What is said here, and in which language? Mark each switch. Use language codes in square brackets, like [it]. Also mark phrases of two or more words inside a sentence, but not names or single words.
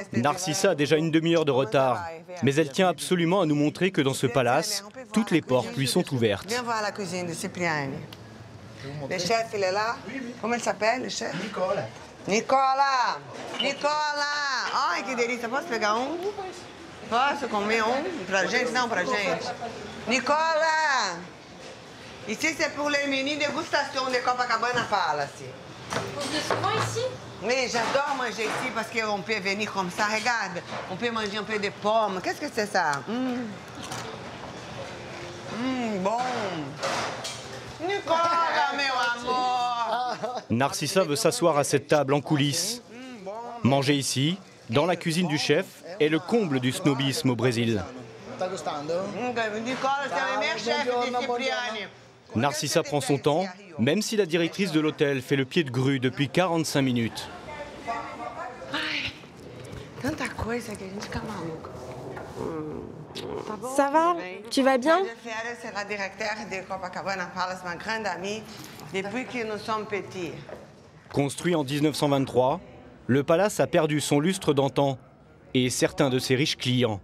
[fr] Narcissa a déjà une demi-heure de retard, mais elle tient absolument à nous montrer que dans ce palace, toutes les portes lui sont ouvertes. Viens voir la cuisine de Cipriani. Le chef, il est là. Comment il s'appelle, le chef? Nicolas. Nicolas! Nicolas! Ai, [pt] que delícia. Posso pegar Posso comer Pra gente? Não, pra gente. Nicolas! [fr] Ici, c'est pour les menus dégustation de Copacabana Palace. Vous souvent ici? Oui, j'adore manger ici parce qu'on peut venir comme ça. Regarde, on peut manger un peu de pommes. Qu'est-ce que c'est ça? Bon. [pt] Nicolas, meu amor. [fr] Narcissa veut s'asseoir à cette table en coulisses. Manger ici, dans la cuisine du chef, est le comble du snobisme au Brésil. Narcissa prend son temps, même si la directrice de l'hôtel fait le pied de grue depuis 45 minutes. [pt] Tanta coisa que a gente fica maluca. [fr] Ça va? Tu vas bien? C'est la directrice de Copacabana Palace, ma grande amie, depuis que nous sommes petits. Construit en 1923, le palace a perdu son lustre d'antan et certains de ses riches clients.